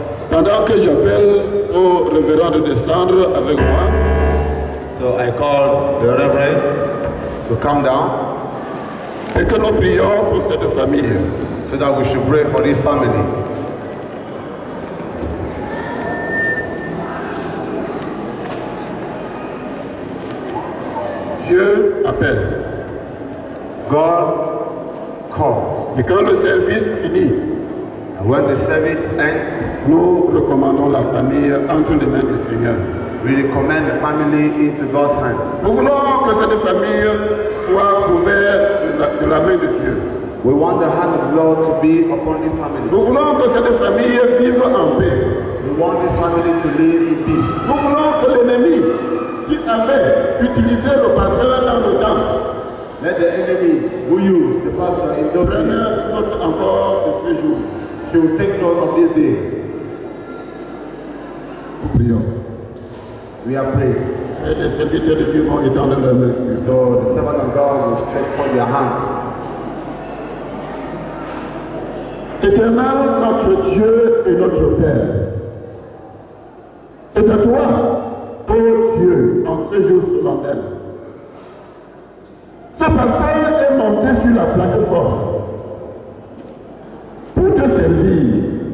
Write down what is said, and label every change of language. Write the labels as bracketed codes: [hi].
[fr] Pendant que j'appelle au révérend de descendre avec moi, [en] So I call the Reverend to come down [fr] et que nous prions pour cette famille. [en] so that we should pray for this family. [fr] Dieu appelle. [en] God calls. [fr] Et quand le service finit, [en] And when the service ends, [fr] nous recommandons la famille entre les mains du Seigneur. [en] we recommend the family into God's hands. [fr] Nous voulons que cette famille soit couverte de la main de Dieu. [en] We want the hand of the Lord to be upon this family. [fr] Nous voulons que cette famille vive en paix. [en] We want this family to live in peace. [fr] Nous voulons que l'ennemi qui avait utilisé le pasteur dans le temps [en] Let the enemy who used the pastor in those [fr] prenne [en] days [fr] note encore de ce jour. [en] should take note of this day. [fr] Nous prions. [en] We are praying. [fr] Et les serviteurs de Dieu vont étendre leurs mains. [en] So the servant of God will stretch forth their hands. [fr] Éternel, notre Dieu et notre Père, c'est à toi, ô Dieu, en ce jour solennel. Ce pasteur est monté sur la plateforme pour te servir.